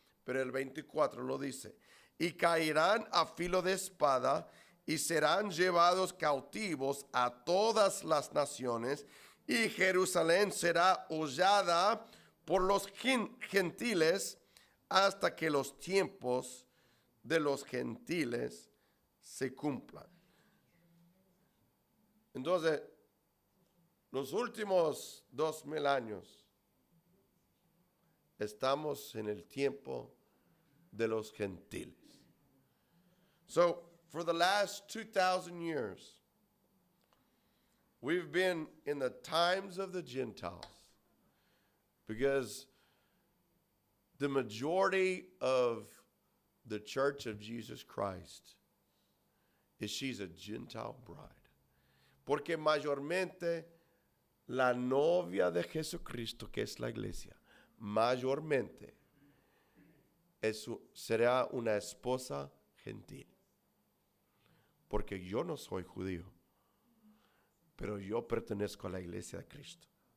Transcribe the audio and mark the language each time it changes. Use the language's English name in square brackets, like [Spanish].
[Spanish] Pero el 24 lo dice, y caerán a filo de espada y serán llevados cautivos a todas las naciones, y Jerusalén será hollada por los gentiles hasta que los tiempos de los gentiles se cumplan. Entonces, los últimos 2000 años estamos en el tiempo de los gentiles. [English] So, for the last 2,000 years, we've been in the times of the Gentiles, because the majority of the Church of Jesus Christ is she's a Gentile bride. [Spanish] Porque mayormente la novia de Jesucristo, que es la iglesia, mayormente será una esposa gentil. Porque yo no soy judío, pero yo pertenezco a la iglesia de Cristo.